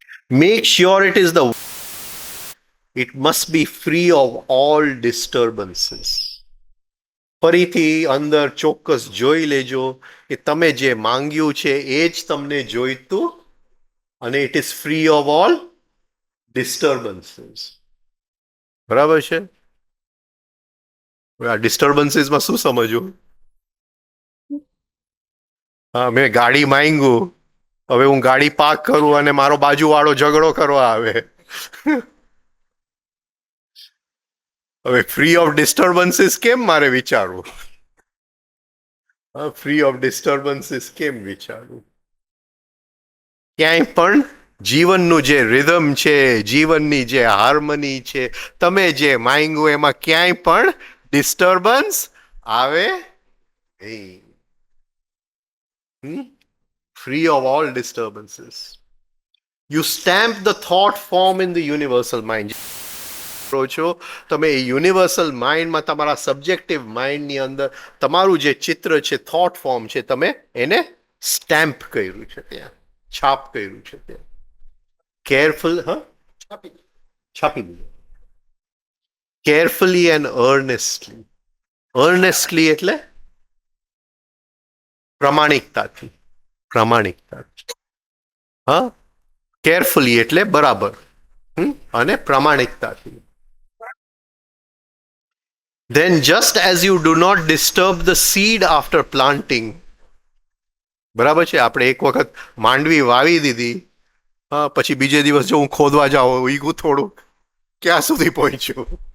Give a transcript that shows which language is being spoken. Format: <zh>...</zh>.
<en>Make sure it must be free of all disturbances.</en> <gu>ફરીથી અંદર ચોક્કસ જોઈ લેજો કે તમે જે માંગ્યું છે એ જ તમને જોઈતું, અને</gu> <en>It is free of all disturbances.</en> <gu>બરાબર છે? આ ડિસ્ટર્બન્સીસમાં શું સમજવું? હા, મેં ગાડી માંગ્યું, હવે હું ગાડી પાર્ક કરું અને મારો બાજુવાળો ઝઘડો કરવા આવે. હવે ફ્રી ઓફ ડિસ્ટર્બન્સીસ કેમ મારે વિચારવું? ફ્રી ઓફ ડિસ્ટર્બન્સીસ કેમ વિચારવું? ક્યાંય પણ જીવનનું જે રિધમ છે, જીવનની જે હાર્મની છે, તમે જે માંગ્યું એમાં ક્યાંય પણ ડિસ્ટર્બન્સ આવે નહીં.</gu> <en>Free of all disturbances. You stamp the thought form in the universal mind.</en> <gu>છો તમે એ યુનિવર્સલ માઇન્ડમાં, તમારા સબ્જેક્ટિવ માઇન્ડની અંદર તમારું જે ચિત્ર છે, થોટ ફોર્મ છે, તમે એને સ્ટેમ્પ કર્યું છે, ત્યાં છાપ કર્યું છે. ત્યાં કેરફુલ છાપી દીધું.</gu> <en>carefully and earnestly</en> <gu>એટલે પ્રામાણિકતાથી. હા, કેરફુલી એટલે બરાબર, અને પ્રામાણિકતાથી.</gu> <en>Then just as you do not disturb the seed after planting.</en> <gu>બરાબર છે? આપણે એક વખત માંડવી વાવી દીધી, હા, પછી બીજે દિવસ જો હું ખોદવા જાઉં, ઈગું થોડું, ક્યાં સુધી પહોંચ્યું?</gu>